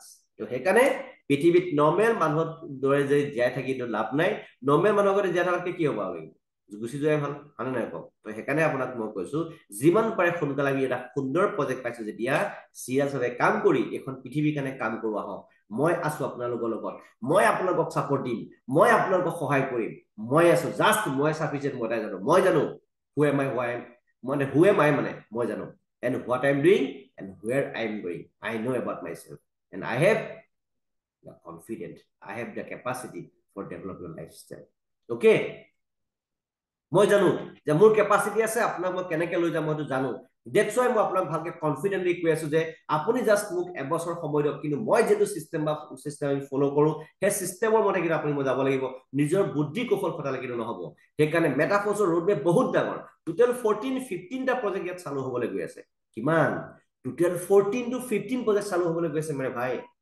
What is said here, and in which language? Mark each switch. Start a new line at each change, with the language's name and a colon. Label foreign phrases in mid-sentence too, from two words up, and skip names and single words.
Assamese: তো সেইকাৰণে পৃথিৱীত নৰ্মেল মানুহৰ দৰে যে জীয়াই থাকি লাভ নাই নৰ্মেল মানুহৰ দৰে জীয়াই থকাতকৈ কি হ'ব লাগিব গুচি যোৱাই ভাল হয় নাই কওক তো সেইকাৰণে আপোনাক মই কৈছো যিমান পাৰে সোনকালে আমি এটা সুন্দৰ প্ৰজেক্ট পাইছো যেতিয়া সিৰিয়াছভাৱে কাম কৰি এখন পৃথিৱীৰ কাৰণে কাম কৰোৱা হওক মই আছো আপোনালোকৰ লগত মই আপোনালোকক সাপোৰ্ট দিম মই আপোনালোকক সহায় কৰিম মই আছো জাষ্ট মই সাফিচিয়েন্ট মই জানো
English: who am I
Assamese: মানে মই জানো
English: and what I am doing and where I am going I know about myself and I have the confidence I have the capacity for develop your lifestyle okay
Assamese: মই জানো যে মোৰ ক্যাপাসিটি আছে আপোনাক মই কেনেকৈ লৈ যাম মইটো জানো
English: that's why
Assamese: মই আপোনাক ভালকে কনফিডেন্টলি কৈ আছো যে আপুনি জাস্ট মোক এবছৰ সময় দিয়ক কিন্তু মই যেটো সিস্টেম আমি ফলো কৰো সেই সিস্টেমৰ মতে কিন্তু আপুনি মই যাব লাগিব নিজৰ বুদ্ধি কৌশল খটালে কিন্তু নহব সেইকাৰণে মেটাফৰ্সৰ ৰোডমেপ বহুত ডাঙৰ টোটাল 15টা প্ৰজেক্ট ইয়াত চালু হ'বলৈ গৈ আছে কিমান টোটাল 14 to 15 প্ৰজেক্ট চালু হ'বলৈ গৈ আছে মানে ভাই